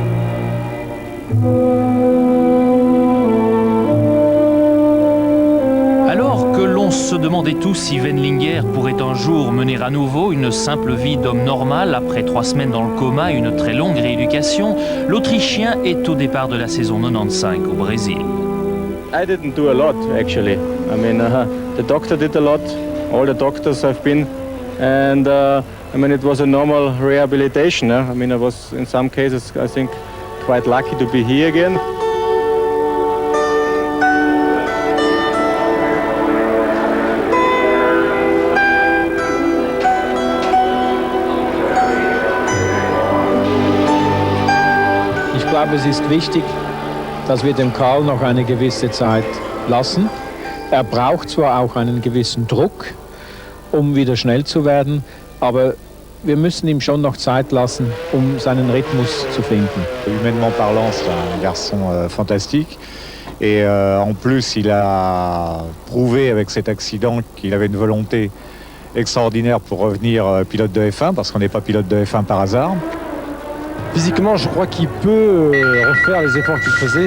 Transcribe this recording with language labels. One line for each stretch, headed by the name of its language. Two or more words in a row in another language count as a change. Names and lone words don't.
French: Alors que l'on se demandait tous si Wendlinger pourrait un jour mener à nouveau une simple vie d'homme normal après 3 semaines dans le coma et une très longue rééducation, l'Autrichien est au départ de la saison 95 au Brésil.
English: I didn't do a lot actually. I mean, the doctor did a lot. All the doctors have been, and I mean, it was a normal rehabilitation. I mean, I was in some cases, I think, quite lucky to be here again.
German: Ich glaube, es ist wichtig, dass wir dem Karl noch eine gewisse Zeit lassen. Er braucht zwar auch einen gewissen Druck, um wieder schnell zu werden, aber wir müssen ihm schon noch Zeit lassen, um seinen Rhythmus zu finden.
French: Humainement parlant, c'est un garçon fantastique. Et en plus, il a prouvé avec cet accident qu'il avait une volonté extraordinaire pour revenir pilote de F1, parce qu'on n'est pas pilote de F1 par hasard. Physiquement, je crois qu'il peut refaire les efforts qu'il faisait.